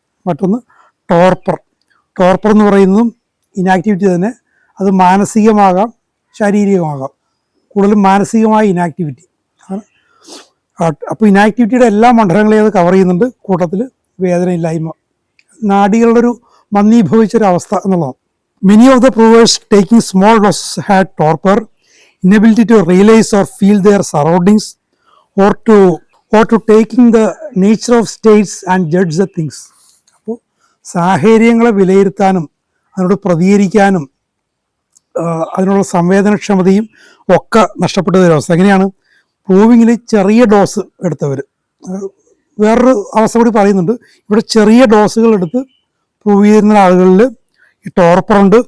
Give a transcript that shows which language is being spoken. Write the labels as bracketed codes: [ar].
[ml] മറ്റൊന്ന് ടോർപ്പർ എന്ന് പറയുന്നതും ഇനാക്ടിവിറ്റി തന്നെ. അത് മാനസികമാകാം, ശാരീരികമാകാം. കൂടുതലും മാനസികമായ ഇനാക്ടിവിറ്റി. അപ്പോൾ ഇനാക്ടിവിറ്റിയുടെ എല്ലാ മണ്ഡലങ്ങളെയും അത് കവർ ചെയ്യുന്നുണ്ട്. കൂട്ടത്തിൽ വേദനയില്ലായ്മ, നാഡികളുടെ ഒരു മന്ദീഭവിച്ചൊരവസ്ഥ എന്നുള്ളതാണ്. [en] Many of the provers taking small doses had torpor, inability to realize or feel their surroundings, or to taking the nature of states and judge the things. [ml] അപ്പോൾ സാഹചര്യങ്ങളെ വിലയിരുത്താനും അതിനോട് പ്രതികരിക്കാനും അതിനുള്ള സംവേദനക്ഷമതയും ഒക്കെ നഷ്ടപ്പെട്ടൊരവസ്ഥ. എങ്ങനെയാണ്? പ്രൂവിങ്ങിൽ ചെറിയ ഡോസ് എടുത്തവർ. വേറൊരു അവസ്ഥ കൂടി പറയുന്നുണ്ട്. ഇവിടെ ചെറിയ ഡോസുകൾ എടുത്ത് പ്രൂവ് ചെയ്യുന്ന ആളുകളിൽ ഈ ടോർപ്പറുണ്ട്.